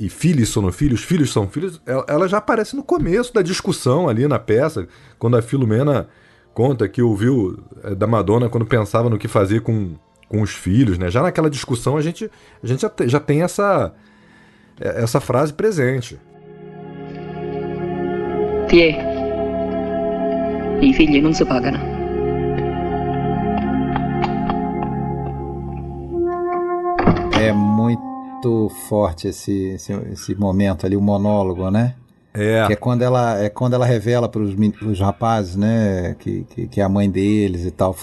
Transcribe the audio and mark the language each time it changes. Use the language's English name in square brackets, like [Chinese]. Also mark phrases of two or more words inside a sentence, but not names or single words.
[Portuguese] E filhos são filhos, ela já aparece no começo da discussão ali na peça, quando a Filomena conta que ouviu da Madonna quando pensava no que fazer com os filhos, né? Já naquela discussão a gente já tem essa frase presente. [Italian] Tiè, i figli non si pagano. [Portuguese] É muito forte esse momento ali, o monólogo, né? Que é quando ela revela para os rapazes, né, que é a mãe deles e tal.